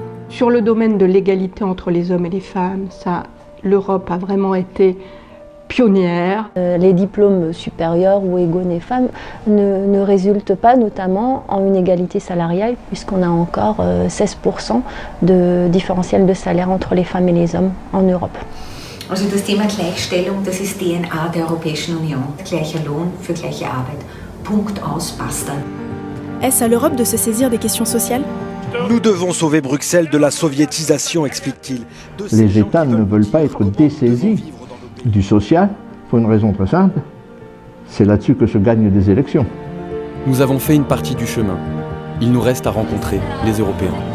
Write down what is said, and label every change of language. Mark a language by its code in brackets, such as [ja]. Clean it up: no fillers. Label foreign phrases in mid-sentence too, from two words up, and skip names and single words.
[fr] Sur le domaine de l'égalité entre les hommes et les femmes, l'Europe a vraiment été pionnière. Les diplômes supérieurs ou égaux des femmes ne résultent pas notamment en une égalité salariale puisqu'on a encore 16% de différentiel de salaire entre les femmes et les hommes en Europe. [de] Also das Thema Gleichstellung, das ist DNA der Europäischen Union. Gleicher Lohn für gleiche Arbeit. Punkt aus, basta. [fr] Est-ce à l'Europe de se saisir des questions sociales? Nous devons sauver Bruxelles de la soviétisation, explique-t-il. Les États ne veulent pas être dessaisis du social, pour une raison très simple, c'est là-dessus que se gagnent des élections. Nous avons fait une partie du chemin. Il nous reste à rencontrer les Européens.